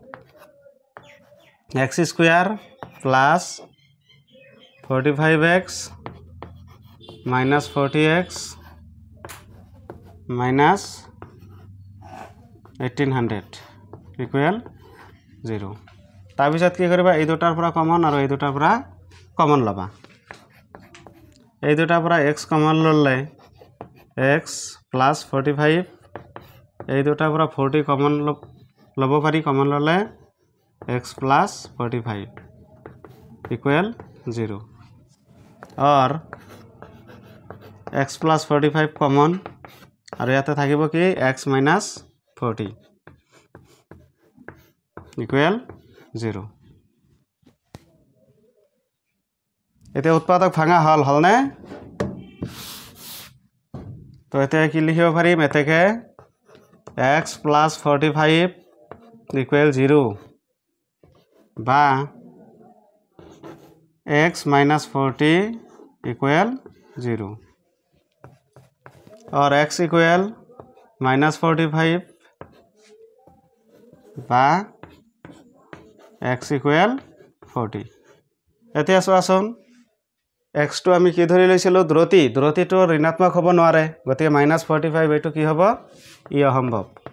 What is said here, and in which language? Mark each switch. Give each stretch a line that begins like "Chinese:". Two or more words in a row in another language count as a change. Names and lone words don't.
English: x square plus 45x minus 40x minus 1800 equal 0
Assamese: তাৰপিছত কি কৰিবা এই দুটাৰ পৰা কমন আৰু এই দুটাৰ পৰা কমন লবা এই দুটাৰ পৰা x কমন ললে
English: x plus 45
Assamese: এই দুটাৰ পৰা 40 কমন লব পাৰি কমন ললে
English: x plus 45 equal 0 or x plus 45 common
Assamese: আৰু ইয়াতে থাকিব কি
English: x minus 40 equal 0
Assamese: এতিয়া উৎপাদক ভাঙা হল নে তো এতিয়া কি লিখিব পাৰিম এতেকে
English: x plus 45 equal 0
Assamese: বা
English: x minus 40 equal 0
Assamese: और
English: x equal minus 45
Assamese: বা
English: x equal 40
Assamese: এতিয়া চোৱাচোন x টো আমি কি ধৰি লৈছিলো দ্ৰুতিটো ঋণাত্মক হ'ব নোৱাৰে গতিকে
English: minus 45
Assamese: এইটো কি হ'ব ই অসম্ভৱ